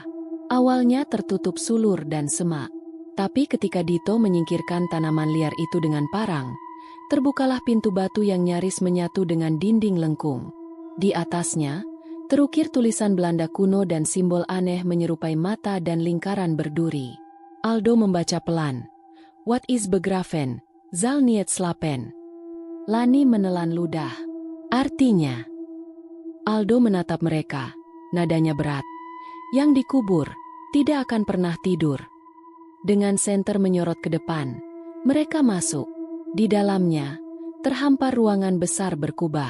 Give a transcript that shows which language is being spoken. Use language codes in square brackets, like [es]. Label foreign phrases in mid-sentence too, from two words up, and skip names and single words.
[id] Awalnya tertutup sulur dan semak. Tapi ketika Dito menyingkirkan tanaman liar itu dengan parang, terbukalah pintu batu yang nyaris menyatu dengan dinding lengkung. Di atasnya, terukir tulisan Belanda kuno dan simbol aneh menyerupai mata dan lingkaran berduri. Aldo membaca pelan. [nl] "What is begraven? Zal niet slapen." [id] Lani menelan ludah. Artinya, Aldo menatap mereka, nadanya berat. Yang dikubur, tidak akan pernah tidur. Dengan senter menyorot ke depan, mereka masuk. Di dalamnya, terhampar ruangan besar berkubah.